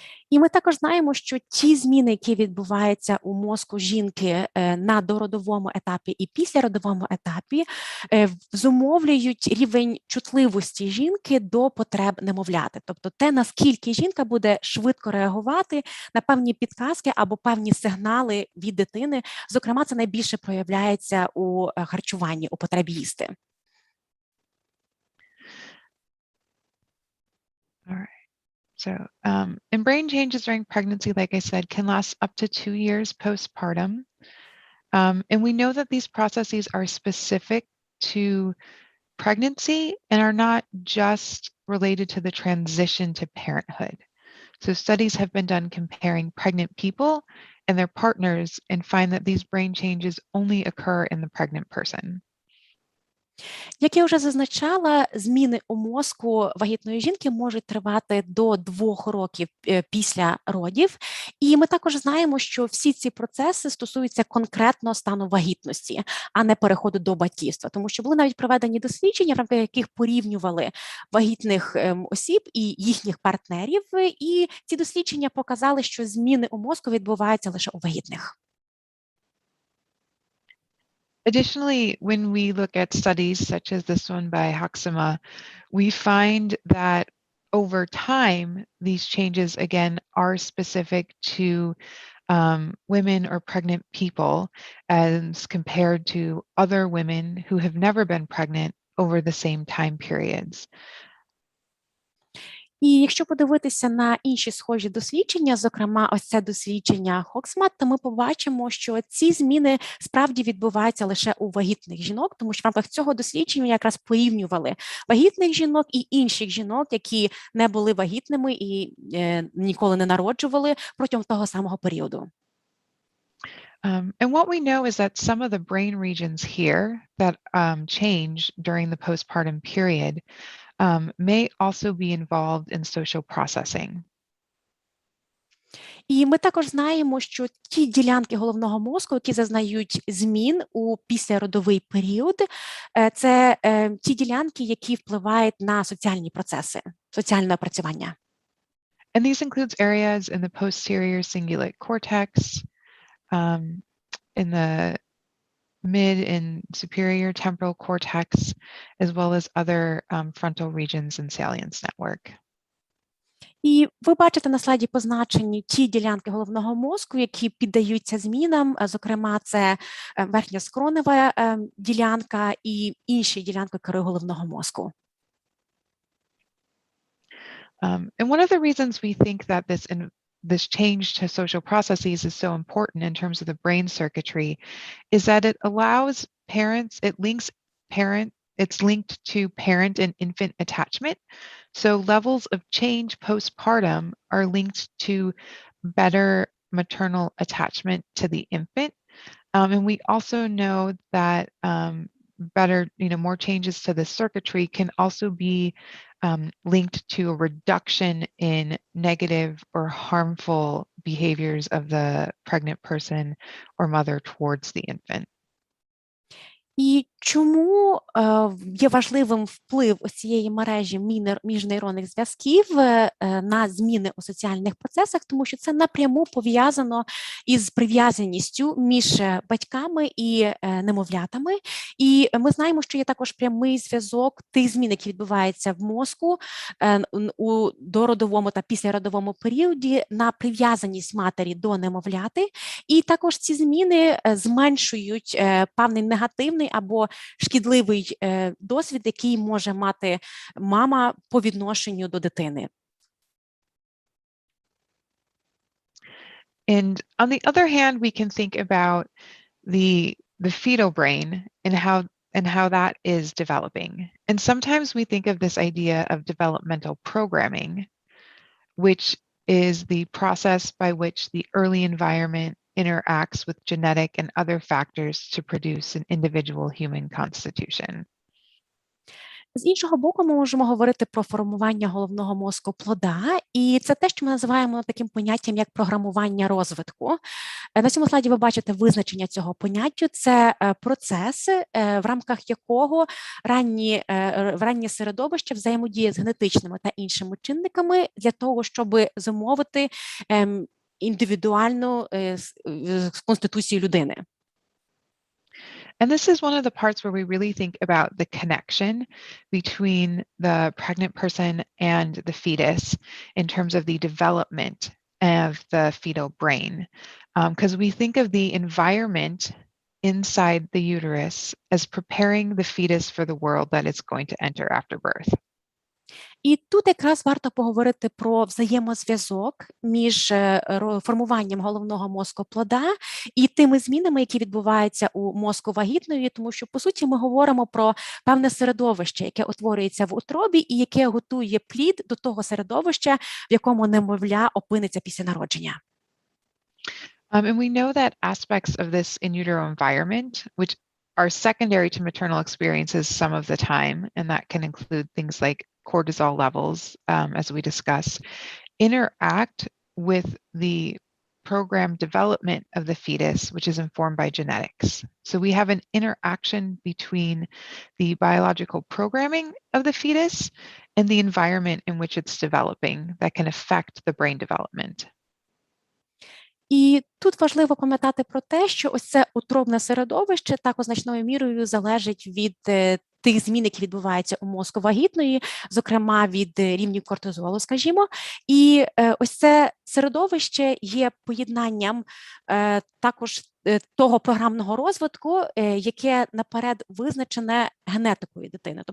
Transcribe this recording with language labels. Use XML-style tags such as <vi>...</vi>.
<uk>І ми також знаємо, що ті зміни, які відбуваються у мозку жінки на дородовому етапі і післяродовому етапі, зумовлюють рівень чутливості жінки до потреб немовляти. Тобто те, наскільки жінка буде швидко реагувати на певні підказки або певні сигнали від дитини. Зокрема, це найбільше проявляється у харчуванні, у потребі їсти.</uk> <en>All right. So, and brain changes during pregnancy, like I said, can last up to 2 years postpartum. And we know that these processes are specific to pregnancy and are not just related to the transition to parenthood. So studies have been done comparing pregnant people and their partners and find that these brain changes only occur in the pregnant person.</en> <uk>Як я вже зазначала, зміни у мозку вагітної жінки можуть тривати до 2 років після родів. І ми також знаємо, що всі ці процеси стосуються конкретно стану вагітності, а не переходу до батьківства. Тому що були навіть проведені дослідження, в рамках яких порівнювали вагітних осіб і їхніх партнерів. І ці дослідження показали, що зміни у мозку відбуваються лише у вагітних.</uk> <en>Additionally, when we look at studies such as this one by Haksema, we find that over time, these changes, again, are specific to women or pregnant people as compared to other women who have never been pregnant over the same time periods.</en> <uk>І якщо подивитися на інші схожі дослідження, зокрема ось це дослідження Хоксмат, то ми побачимо, що ці зміни справді відбуваються лише у вагітних жінок, тому що в рамках цього дослідження якраз порівнювали вагітних жінок і інших жінок, які не були вагітними і ніколи не народжували протягом того самого періоду.</uk> <en>And what we know is that some of the brain regions here that change during the postpartum period may also be involved in social processing.</en> <uk>І ми також знаємо, що ті ділянки головного мозку, які зазнають змін у післяродовий період, це ті ділянки, які впливають на соціальні процеси, соціальне опрацювання.</uk> <en>And these includes areas in the posterior cingulate cortex, in the mid and superior temporal cortex, as well as other frontal regions and salience network.</en> <uk>І ви бачите на слайді позначені ті ділянки головного мозку, які піддаються змінам, зокрема, це верхньоскронева ділянка і інші ділянки кори головного мозку.</uk> <en>And one of the reasons we think that this change to social processes is so important in terms of the brain circuitry is that it allows parents, it's linked to parent and infant attachment. So levels of change postpartum are linked to better maternal attachment to the infant. And we also know that more changes to the circuitry can also be linked to a reduction in negative or harmful behaviors of the pregnant person or mother towards the infant.</en> <uk>І чому є важливим вплив ось цієї мережі міжнейронних зв'язків на зміни у соціальних процесах? Тому що це напряму пов'язано із прив'язаністю між батьками і немовлятами. І ми знаємо, що є також прямий зв'язок тих змін, які відбуваються в мозку у дородовому та післяродовому періоді на прив'язаність матері до немовляти. І також ці зміни зменшують певний негативний або шкідливий досвід, який може мати мама по відношенню до дитини.</uk> <en>And on the other hand, we can think about the fetal brain and how that is developing. And sometimes we think of this idea of developmental programming, which is the process by which the early environment interacts with genetic and other factors to produce an individual human constitution.</en> <uk>З іншого боку, ми можемо говорити про формування головного мозку плода, і це те, що ми називаємо таким поняттям, як програмування розвитку. На цьому слайді ви бачите визначення цього поняття. Це процес, в рамках якого раннє середовище взаємодіє з генетичними та іншими чинниками для того, щоб зумовити індивідуальну конституцію людини.</uk> <en>And this is one of the parts where we really think about the connection between the pregnant person and the fetus in terms of the development of the fetal brain. Because we think of the environment inside the uterus as preparing the fetus for the world that it's going to enter after birth.</en> <uk>І тут якраз варто поговорити про взаємозв'язок між формуванням головного мозку плода і тими змінами, які відбуваються у мозку вагітної, тому що, по суті, ми говоримо про певне середовище, яке утворюється в утробі і яке готує плід до того середовища, в якому немовля опиниться після народження.</uk> <en>And we know that aspects of this in utero environment, which are secondary to maternal experiences some of the time, and that can include things like cortisol levels, as we discussed, interact with the program development of the fetus, which is informed by genetics. So we have an interaction between the biological programming of the fetus and the environment in which it's developing that can affect the brain development.</en> <uk>І тут важливо пам'ятати про те, що ось це утробне середовище також значною мірою залежить від тих змін, які відбуваються у мозку вагітної, зокрема від рівнів кортизолу, скажімо. І ось це середовище є поєднанням також того програмного розвитку, яке наперед визначене генетикою дитини.</uk>